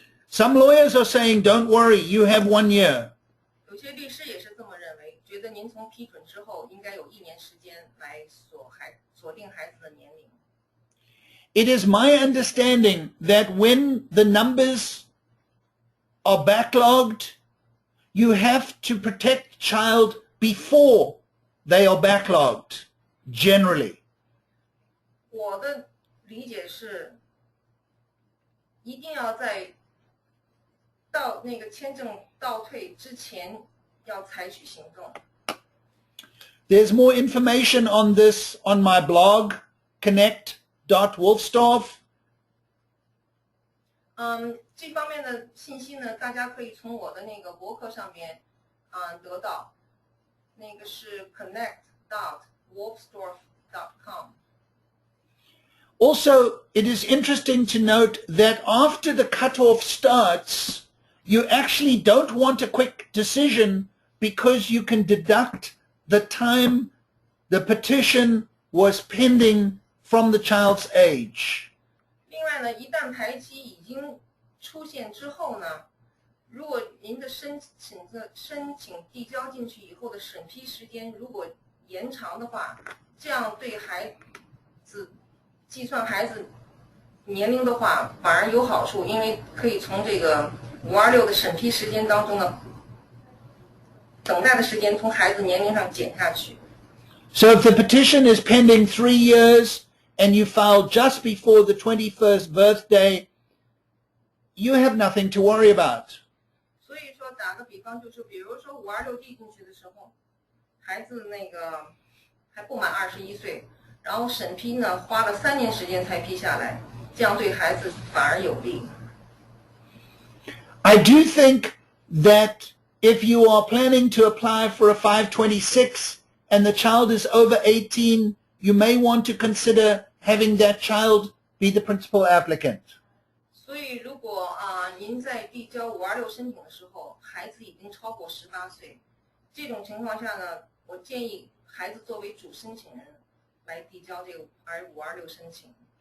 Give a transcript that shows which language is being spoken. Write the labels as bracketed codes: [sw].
[en] Some lawyers are saying, don't worry, you have 1 year. [zh] 有些律师也是这么认为，觉得您从批准之后应该有1年时间来锁定孩子的年龄。 [en] It is my understanding that when the numbers are backlogged, you have to protect child before they are backlogged, generally. [zh] 我的理解是，一定要在到那个签证倒退之前要采取行动。 [en] There's more information on this on my blog, connect.wolfsdorf. [zh] 这方面的信息呢，大家可以从我的那个博客上面得到，那个是 connect.wolfsdorf.com。 [en] Also, it is interesting to note that after the cutoff starts, you actually don't want a quick decision because you can deduct the time the petition was pending from the child's age. [zh] 另外呢，一旦排期已经出现之后呢，如果您的申请递交进去以后的审批时间如果延长的话，这样对孩子计算孩子年龄的话反而有好处，因为可以从这个526的审批时间当中呢，等待的时间从孩子年龄上减下去。 [en] So if the petition is pending 3 years and you file just before the 21st birthday, you have nothing to worry about. [zh] 所以说打个比方，就是比如说526递进去的时候，孩子那个还不满21岁，然后审批呢花了3年时间才批下来，这样对孩子反而有利。 [en] I do think that if you are planning to apply for a 526 and the child is over 18, you may want to consider having that child be the principal applicant. [zh] 所以如果您在递交526申请的时候，孩子已经超过18岁，这种情况下呢，我建议孩子作为主申请人来递交这个526申请。